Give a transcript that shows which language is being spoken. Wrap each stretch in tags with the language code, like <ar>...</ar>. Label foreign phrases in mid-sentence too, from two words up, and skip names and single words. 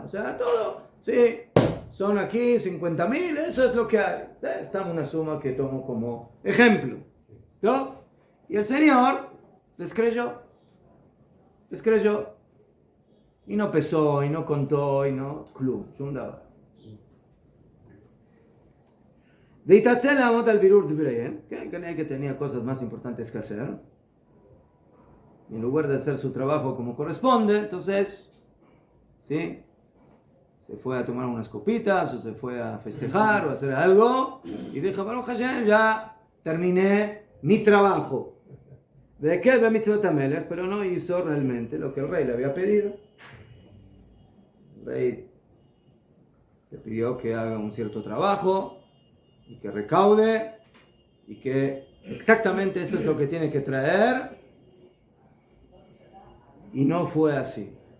<es>O sea, todo, sí, son aquí 50,000, eso es lo que hay. Esta es una suma que tomo como ejemplo. ¿No? Y el Señor les creyó. Y no pesó, y no contó, y no, club, chundaba.</es> <he>והתעצל לעמוד על בירור דבריהם, כנראה</he> <es>que tenía cosas más importantes que hacer. Y en lugar de hacer su trabajo como corresponde, entonces, ¿sí? Se fue a tomar unas copitas, o se fue a festejar, o a hacer algo, y dijo,</es> <he>ברוך השם,</he> <es>ya terminé mi trabajo. ¿De qué?</es> <he>De מצוות המלך,</he> <es>pero no hizo realmente lo que el rey le había pedido. El rey le pidió que haga un cierto trabajo, y que recaude, y que exactamente eso es lo que tiene que traer, y no fue así.</es>